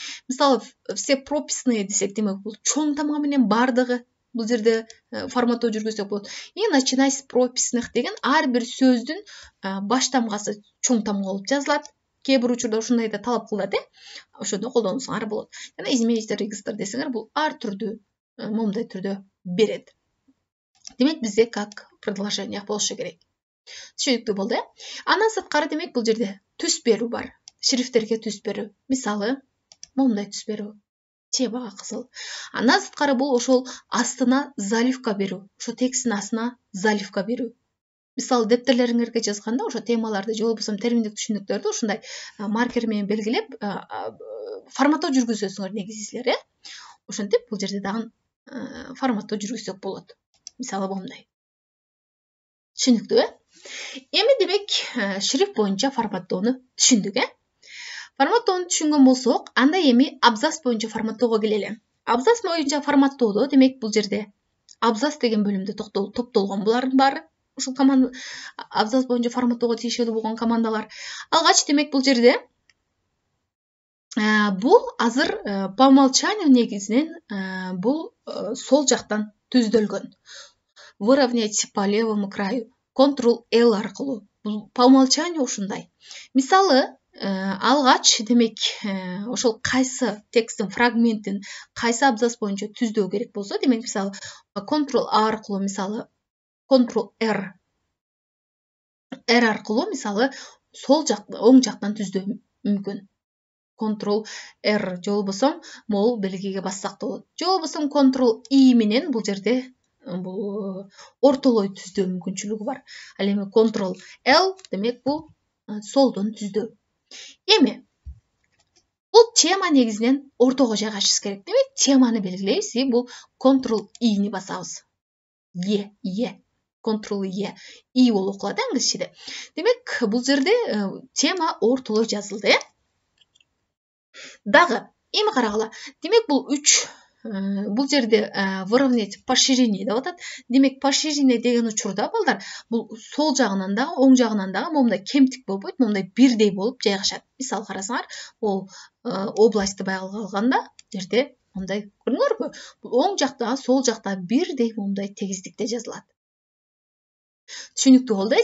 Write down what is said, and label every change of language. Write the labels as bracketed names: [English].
[Kyrgyz] Мисалы [Russian] все прописные [Kyrgyz] десек, демек бул чоң тамга менен баардыгы бул жерде форматтоо жүргүзсөк болот. [Russian] И начинай с прописных [Kyrgyz] деген ар бир сөздүн баштамгасы чоң тамга болуп жазылат. Кээ бир учурда ушундай да талап кылат, ошондо колдонсоңар болот. Жана [Russian] изменить регистр [Kyrgyz] десеңер, бул ар түрдүү моундай түрдө берет. Демек бизде [Russian] как предложение [Kyrgyz] болушу керек. Түшүнүктүү болду, Андан сырткары демек бул жерде түс берүү бар. Шрифттерге түс берүү. Мисалы, моундай түс берүү. Темага кызыл. Андан сырткары бул ошол астына заливка берүү. Ошо тексттин астына заливка берүү. Мисалы, дептерлериңерге жазганда ошо темаларды же болбосо терминдик түшүнүктөрдү ушундай маркер менен белгилеп форматтоо жүргүзөсүңөр негизисилер, Ошентип бул жерде дагы форматтоо жүргүзсөк болот. Мисалы моундай. Түшүнүктүү, Эми демек шрифт боюнча форматтоону түшүндүк, Форматтоону түшүнгөн болсок, анда эми абзац боюнча форматтоого келели. Абзац боюнча форматтоодо демек бул жерде абзац деген бөлүмдө топтолгон булардын баары. Ушул команда абзац боюнча форматтоого тийиштүү болгон командалар. Алгач демек бул жерде бул азыр [Russian] по умолчанию [Kyrgyz] негизинен бул сол жактан түздөлгөн. [Russian] Выровнять по левому краю. [Kyrgyz] Ctrl+L аркылуу. Бул [Russian] по умолчанию [Kyrgyz] ушундай. Мисалы, алгач демек ошол кайсы тексттин фрагментин кайсы абзац боюнча түздөө керек болсо, демек мисалы Ctrl+A аркылуу, мисалы Ctrl+R аркылуу мисалы сол жак, оң жактан түздөө мүмкүн. Ctrl+R же болбосо могул белгиге бассак да болот. Же болбосо Ctrl+I менен бул жерде бул ортолой түздөө мүмкүнчүлүгү бар. Ал эми Ctrl+L демек бул солдон түздөө. Эми бул тема негизинен ортого жайгашыш керек. Демек теманы белгилейбиз, бул Ctrl+I-ни басабыз. Ctrl+E. I болуп окулат англисчеде. Демек бул жерде тема ортолой жазылды, Дагы эми карагыла. Демек бул 3 бул жерде [Russian] выровнять поширение [Kyrgyz] деп атат. Демек поширение деген учурда балдар бул сол жагынан да, оң жагынан да момундай кемтик болбойт, момундай бирдей болуп жайгашат. Мисалы карасаңар, ол областты байгалга алганда жерде мындай көрдүңөрбү? Бул оң жакта, сол жакта бирдей момундай тегиздикте жазылат. Түшүнүктүү болду.